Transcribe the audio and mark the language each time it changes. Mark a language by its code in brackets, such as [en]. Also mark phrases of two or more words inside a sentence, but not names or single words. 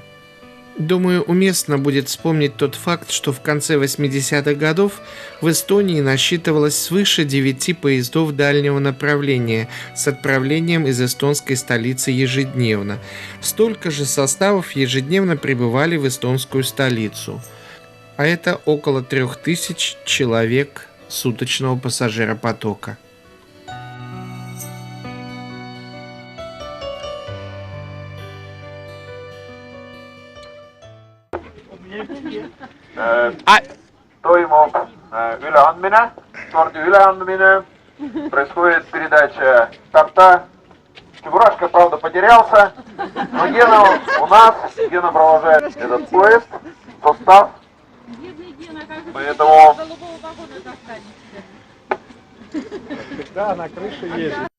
[ru] Думаю, уместно будет вспомнить тот факт, что в конце 80-х годов в Эстонии насчитывалось свыше 9 поездов дальнего направления с отправлением из эстонской столицы ежедневно. Столько же составов ежедневно прибывали в эстонскую столицу. А это около 3000 человек суточного пассажиропотока. [et] Toimub üleandmine, sordi üleandmine. [ru] Происходит передача старта. Чебурашка, правда, потерялся, но Гена у нас. Гена провожает этот поезд, состав. Поэтому... Да, на крыше есть.